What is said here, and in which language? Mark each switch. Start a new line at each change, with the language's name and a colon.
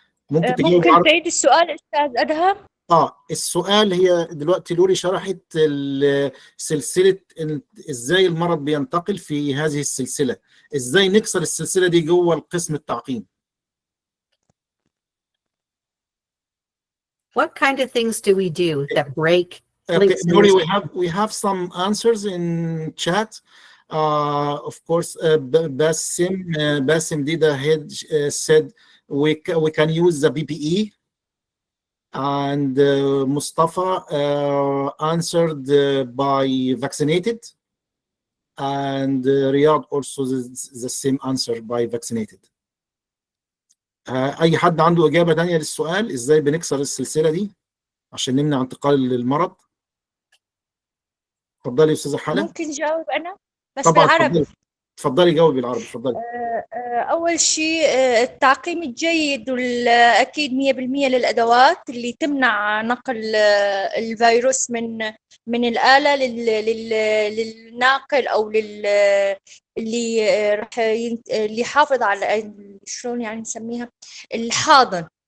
Arabic: ممكن تعيد السؤال استاذ ادهم؟ السؤال، هي دلوقتي لوري شرحت سلسلة ازاي المرض بينتقل في هذه السلسلة، ازاي نكسر السلسلة دي جوه القسم التعقيم.
English: What kind of things do we do that break? Okay, Lori, we have some answers in chat. Of course, Basim Dida said we can use the BPE. And Mustafa answered by vaccinated, and Riyadh also the same answer by vaccinated.
Arabic: أي حد عنده إجابة تانية للسؤال إزاي بنكسر السلسلة دي عشان نمنع انتقال المرض؟ اتفضلي يا أستاذة حلا. ممكن جاوب أنا بس طبعا بالعربي. تفضلي جاوبي بالعربي، تفضلي. أول شيء التعقيم الجيد والأكيد 100% للأدوات اللي تمنع نقل الفيروس من الآلة للناقل أو اللي راح اللي يحافظ على شلون يعني نسميها الحاضن.